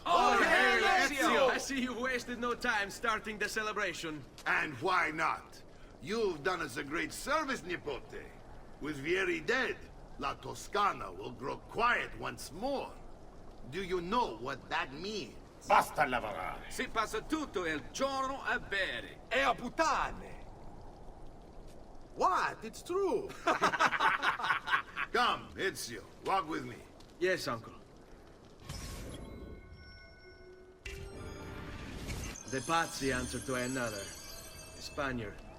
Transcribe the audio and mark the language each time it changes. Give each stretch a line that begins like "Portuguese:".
English: Oh, hail Ezio! I see you wasted no time starting the celebration. And why not? You've done us a great service, Nipote. With Vieri dead, La Toscana will grow quiet once more. Do you know what that means?
Italian: Basta lavorare. Si passa tutto il giorno a bere. E a puttane!
English: What? It's true! Come, Ezio, walk with me. Yes, uncle. De Pazzi answered to another. A Spaniard.